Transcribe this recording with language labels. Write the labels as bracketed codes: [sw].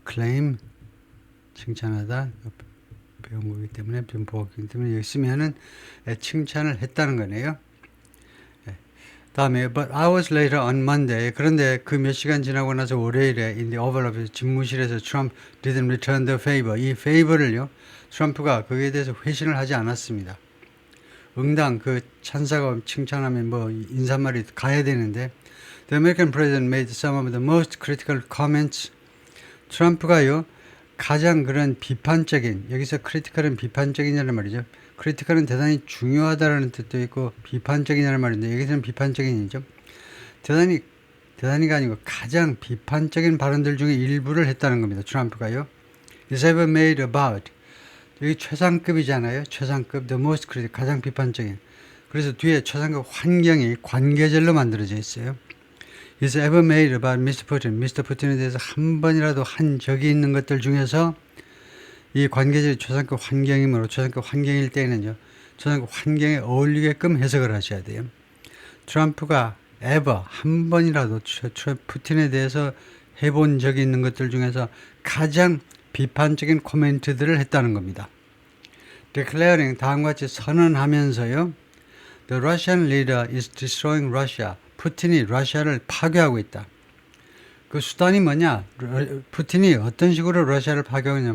[ko] acclaim, 칭찬하다. 배운 거기 때문에 좀 보았기 때문에 여기 쓰면은 칭찬을 했다는 거네요. [en] 다음에 but hours later on Monday, [ko] 그런데 그 몇 시간 지나고 나서 월요일에 [en] in the Oval Office, [ko] 집무실에서 [en] Trump didn't return the favor. [ko] 이 favor를요, 트럼프가 거기에 대해서 회신을 하지 않았습니다. 응당 그 찬사가 칭찬하면 뭐 인사말이 가야 되는데 [en] the American president made some of the most critical comments. [ko] 트럼프가요, 가장 그런 비판적인, 여기서 크리티컬은 비판적이냐는 말이죠. 크리티컬은 대단히 중요하다라는 뜻도 있고 비판적이냐는 말인데 여기서는 비판적인이죠. 대단히가 아니고 가장 비판적인 발언들 중에 일부를 했다는 겁니다. 트럼프가요. [en] is ever made about, [ko] 여기 최상급이잖아요. 최상급, [en] the most critical, [ko] 가장 비판적인. 그래서 뒤에 최상급 환경이 관계절로 만들어져 있어요. [en] is ever made about Mr. Putin. Mr. [ko] Putin에 대해서 한 번이라도 한 적이 있는 것들 중에서 이 관계절이 최상급 환경이므로 최상급 환경일 때는요, 최상급 환경에 어울리게끔 해석을 하셔야 돼요. 트럼프가 ever 한 번이라도 푸틴에 대해서 해본 적이 있는 것들 중에서 가장 비판적인 코멘트들을 했다는 겁니다. declaring, 다음과 같이 선언하면서요, [en] The Russian leader is destroying Russia. [ko] 푸틴이 러시아를 파괴하고 있다. 그 수단이 뭐냐? 푸틴이 어떤 식으로 러시아를 파괴하느냐?